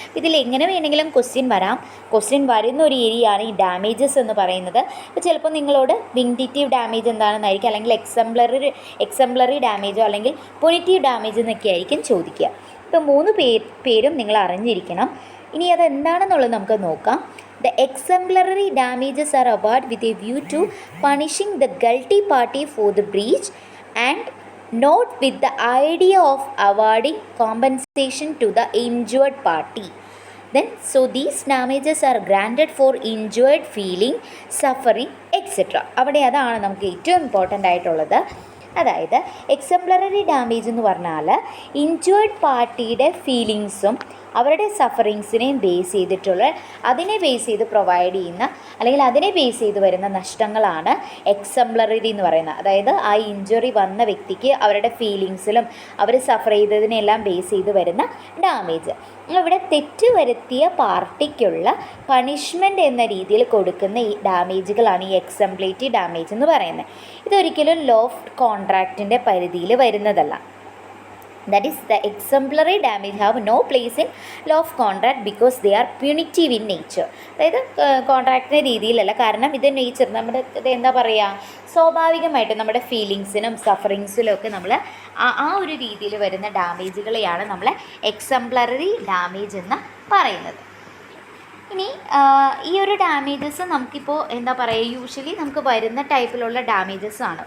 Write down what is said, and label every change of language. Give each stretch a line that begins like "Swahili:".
Malayalam: ഇതിൽ എങ്ങനെ വേണമെങ്കിലും ക്വസ്റ്റ്യൻ വരാം. ക്വസ്റ്റ്യൻ വരുന്ന ഒരു ഏരിയയാണ് ഈ ഡാമേജസ് എന്ന് പറയുന്നത്. ഇപ്പോൾ ചിലപ്പോൾ നിങ്ങളോട് വിൻഡിക്റ്റീവ് ഡാമേജ് എന്താണെന്നായിരിക്കും, അല്ലെങ്കിൽ എക്സംപ്ലറി ഡാമേജോ അല്ലെങ്കിൽ പ്യൂണിറ്റീവ് ഡാമേജ് എന്നൊക്കെ ആയിരിക്കും ചോദിക്കുക. ഇപ്പോൾ മൂന്ന് പേരും നിങ്ങൾ അറിഞ്ഞിരിക്കണം. ഇനി അതെന്താണെന്നുള്ളത് നമുക്ക് നോക്കാം.
English: The exemplary damages are awarded with a view to punishing the guilty party for the breach and not with the idea of awarding compensation to the injured party. Then, so these damages are granted for injured feeling, suffering, etc.
Malayalam: അവിടെ അതാണ് നമുക്ക് ഏറ്റവും important ആയിട്ടുള്ളത്. അതായത് എക്സംപ്ലററി damage എന്ന് പറഞ്ഞാൽ injured പാർട്ടിയുടെ ഫീലിങ്സും അവരുടെ സഫറിങ്സിനെയും ബേസ് ചെയ്തിട്ടുള്ള, അതിനെ ബേസ് ചെയ്ത് പ്രൊവൈഡ് ചെയ്യുന്ന അല്ലെങ്കിൽ അതിനെ ബേസ് ചെയ്ത് വരുന്ന നഷ്ടങ്ങളാണ് എക്സംപ്ലറി എന്ന് പറയുന്നത്. അതായത് ആ ഇഞ്ചുറി വന്ന വ്യക്തിക്ക് അവരുടെ ഫീലിങ്സിലും അവർ സഫർ ചെയ്തതിനെല്ലാം ബേസ് ചെയ്ത് വരുന്ന ഡാമേജ്. ഇവിടെ തെറ്റ് വരുത്തിയ പാർട്ടിക്കുള്ള പണിഷ്മെൻ്റ് എന്ന രീതിയിൽ കൊടുക്കുന്ന ഈ ഡാമേജുകളാണ് ഈ എക്സംപ്ലേറ്റീവ് ഡാമേജ് എന്ന് പറയുന്നത്. ഇതൊരിക്കലും ലോ ഓഫ് കോൺട്രാക്റ്റിൻ്റെ പരിധിയിൽ വരുന്നതല്ല.
English: That is, the exemplary damage have no place in law of contract because they are punitive in nature.
Malayalam: അതായത് കോൺട്രാക്റ്റിൻ്റെ രീതിയിലല്ല. കാരണം ഇത് നേച്ചർ നമ്മുടെ ഇത് എന്താ പറയുക, സ്വാഭാവികമായിട്ട് നമ്മുടെ ഫീലിങ്സിനും സഫറിങ്സിലും ഒക്കെ നമ്മൾ ആ ഒരു രീതിയിൽ വരുന്ന ഡാമേജുകളെയാണ് നമ്മൾ എക്സംപ്ലറി ഡാമേജ് എന്ന് പറയുന്നത്. ഇനി ഈ ഒരു ഡാമേജസ് നമുക്കിപ്പോൾ എന്താ പറയുക, യൂഷ്വലി നമുക്ക് വരുന്ന ടൈപ്പിലുള്ള ഡാമേജസ് ആണ്.